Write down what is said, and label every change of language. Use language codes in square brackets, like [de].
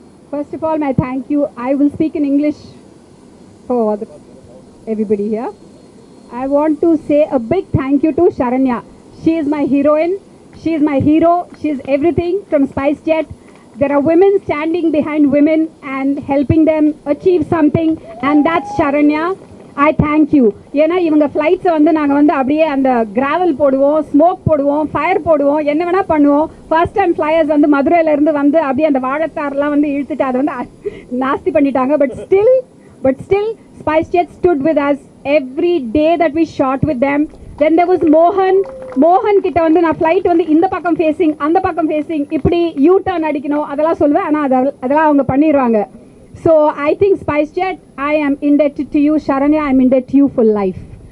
[en] First of all, my thank you. I will speak in English for everybody here. I want to say a big thank you to Sharanya. She is my heroine. She is my hero. She is everything from SpiceJet. There are women standing behind women and helping them achieve something, and that's Sharanya. I thank you. [ta] ஏன்னா இவங்க ஃப்ளைட்ஸை வந்து நாங்கள் வந்து அப்படியே அந்த gravel போடுவோம், smoke போடுவோம், fire போடுவோம், என்ன வேணால் பண்ணுவோம். ஃபர்ஸ்ட் டைம் ஃப்ளையர்ஸ் வந்து மதுரையிலேருந்து வந்து அப்படியே அந்த வாழைத்தாரெலாம் வந்து இழுத்துட்டு அதை வந்து நாஸ்தி பண்ணிட்டாங்க. [en] But still SpiceJet stood with us every day that we shot with them. Then there was [ta] மோகன் கிட்ட வந்து நான் ஃப்ளைட் வந்து இந்த பக்கம் ஃபேஸிங் அந்த பக்கம் ஃபேஸிங் இப்படி யூ டர்ன் அடிக்கணும் அதெல்லாம் சொல்லுவேன். ஆனால் அதெல்லாம் அவங்க பண்ணிடுவாங்க. [en] So I think SpiceJet, I am indebted to you. Sharanya, I am indebted to you for life.